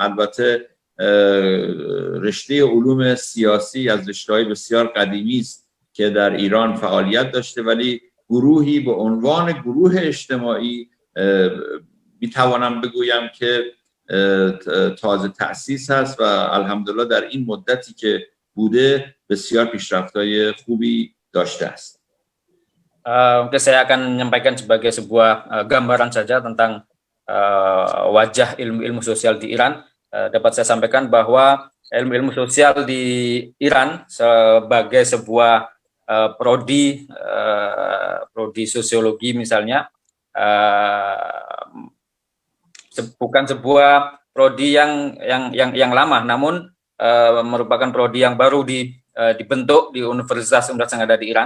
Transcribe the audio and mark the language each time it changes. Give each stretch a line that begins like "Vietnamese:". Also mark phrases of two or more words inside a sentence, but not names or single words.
Persian: البته رشته علوم سیاسی از رشته‌های بسیار قدیمی است که در ایران فعالیت داشته، ولی گروهی به عنوان گروه اجتماعی میتوانم بگویم که تازه تأسیس هست و الحمدلله در این مدتی که بوده بسیار پیشرفت‌های خوبی داشته است.
Indonesian: Mungkin saya akan menyampaikan sebagai sebuah gambaran saja tentang wajah ilmu-ilmu sosial di Iran. Dapat saya sampaikan bahwa ilmu-ilmu sosial di Iran sebagai sebuah prodi sosiologi misalnya, bukan sebuah prodi yang lama, namun merupakan prodi yang baru dibentuk di universitas yang ada di Iran.